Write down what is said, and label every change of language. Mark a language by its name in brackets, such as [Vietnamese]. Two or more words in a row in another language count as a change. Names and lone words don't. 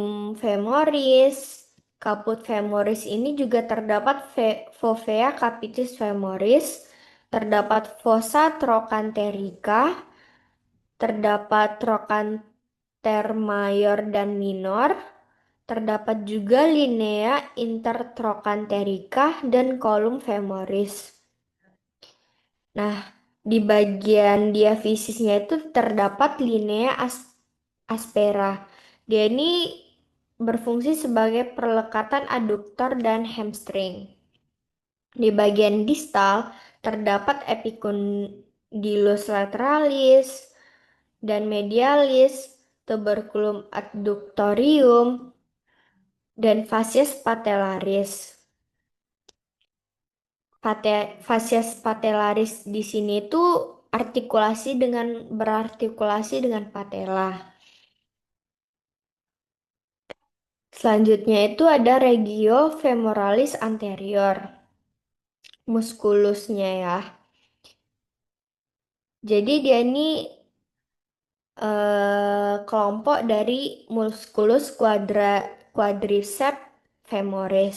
[Latin] femoris, kaput femoris [Indonesian] ini juga terdapat [Latin] fovea capitis femoris, terdapat fossa trochanterica, terdapat trochanter mayor dan minor, [Indonesian] terdapat juga [Latin] linea intertrochanterica dan kolum femoris. [Indonesian] Nah, di bagian diafisisnya itu terdapat [Latin] linea aspera. [Indonesian] Dia ini berfungsi sebagai perlekatan aduktor dan hamstring. Di bagian distal terdapat [Latin] epicondylus lateralis dan medialis, tuberculum adductorium, dan fascias patellaris. Fascias patellaris [Indonesian] di sini itu berartikulasi dengan patella. Selanjutnya itu ada [Latin] regio femoralis anterior, [Indonesian] muskulusnya ya. Jadi dia ini kelompok dari [Latin] musculus quadriceps femoris.